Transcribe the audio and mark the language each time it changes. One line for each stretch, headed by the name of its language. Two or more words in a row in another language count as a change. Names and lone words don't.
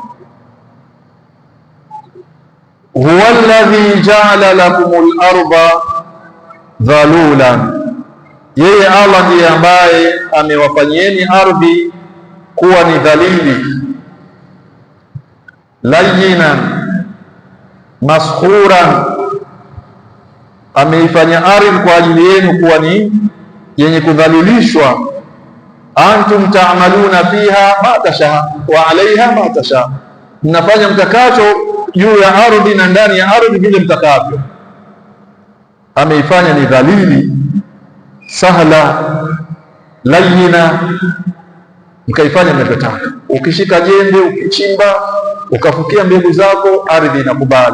Arabic: هو الذي جعل لكم الأرض ذلولا,
Swahili: Yeye Allah ndiye ambaye amewafanyieni ardhi kuwa ni dhalili,
Arabic: لينا مسخرا,
Swahili: ameifanya ardhi kwa ajili yenu kuwa ni yenye kudhalilishwa.
Arabic: أنتم تعملون فيها ما تشاء وعليها ما تشاء wa alaiha ma tasha,
Swahili: mnafanya mtakacho juu ya ardhi na ndani ya ardhi vile mtakavyo. Ameifanya ni dhalili,
Arabic: سهلة لينة,
Swahili: mkaifanya mnavyotaka. Ukishika jembe, ukichimba, ukafukia mbegu zako, ardhi inakubali.